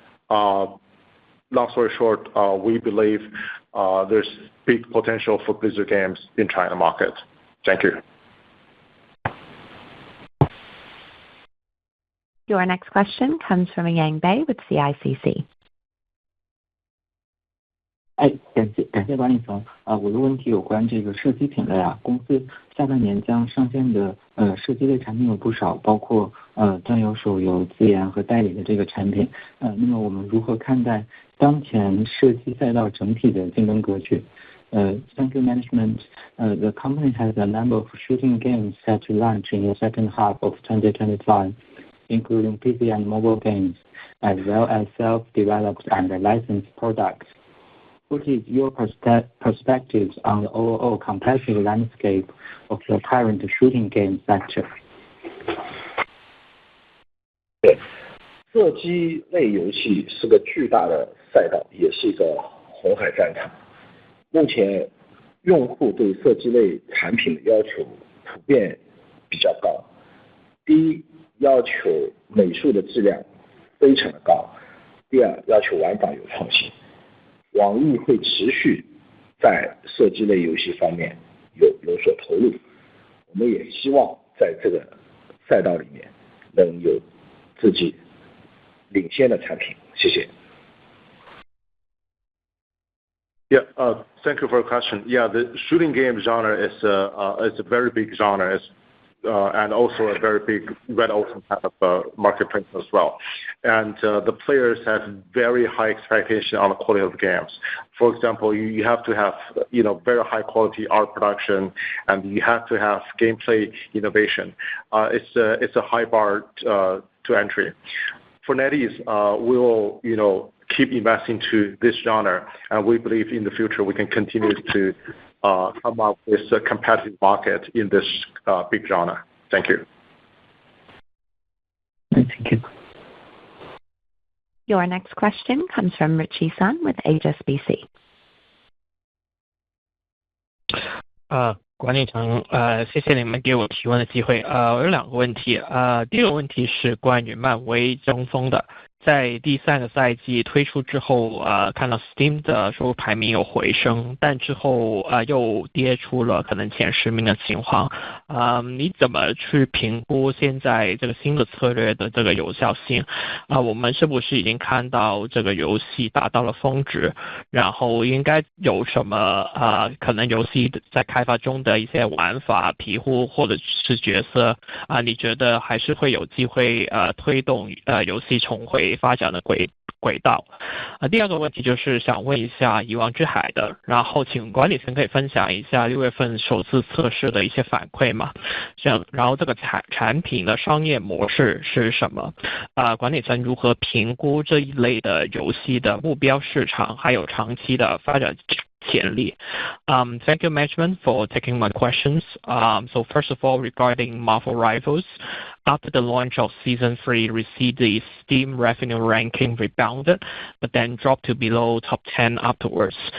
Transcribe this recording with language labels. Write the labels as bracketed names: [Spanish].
[English] Long story short, we believe there's big potential for Blizzard games in China market. Thank you. Your next question comes from Yang Bei with CICC. [Chinese] 感谢管理层。我的问题有关这个射击品类啊，公司下半年将上线的射击类产品有不少，包括端游、手游、自研和代理的这个产品。那么我们如何看待当前射击赛道整体的竞争格局？ [English] Thank you, management. The company has a number of shooting games set to launch in the second half of 2025, including PC and mobile games, as well as self-developed and licensed products. What is your perspectives on the overall competitive landscape of the current shooting game sector? [Chinese] 对，射击类游戏是个巨大的赛道，也是一个红海战场。目前，用户对射击类产品的要求普遍比较高。第一，要求美术的质量非常的高；第二，要求玩法有创新。网易会持续在射击类游戏方面有所投入，我们也希望在这个赛道里面能有自己领先的产品。谢谢。 [English] Yeah, thank you for your question. Yeah, the shooting game genre is a very big genre, and also a very big red ocean type of marketplace as well. And the players have very high expectation on the quality of the games. For example, you have to have very high quality art production, and you have to have gameplay innovation. It's a high bar to entry. For NetEase, we will keep investing to this genre, and we believe in the future we can continue to come up with a competitive market in this big genre. Thank you. Thank you. Your next question comes from Richie Sun with HSBC. [Chinese] 管理层，谢谢你们给我提问的机会。我有两个问题。第一个问题是关于漫威争锋的。在第三个赛季推出之后，看到 Steam 的收入排名有回升，但之后又跌出了可能前10名的情况。你怎么去评估现在这个新的策略的这个有效性？我们是不是已经看到这个游戏达到了峰值？然后应该有什么可能游戏在开发中的一些玩法、皮肤或者是角色你觉得还是会有机会推动游戏重回发展的轨道。第二个问题就是想问一下遗忘之海的，然后请管理层可以分享一下6月份首次测试的一些反馈吗？然后这个产品的商业模式是什么？管理层如何评估这一类的游戏的目标市场还有长期的发展潜力？ [English] Thank you, management, for taking my questions. So first of all, regarding Marvel Rivals, after the launch of Season 3, we see the Steam revenue ranking rebounded, but then dropped to below top 10 afterwards.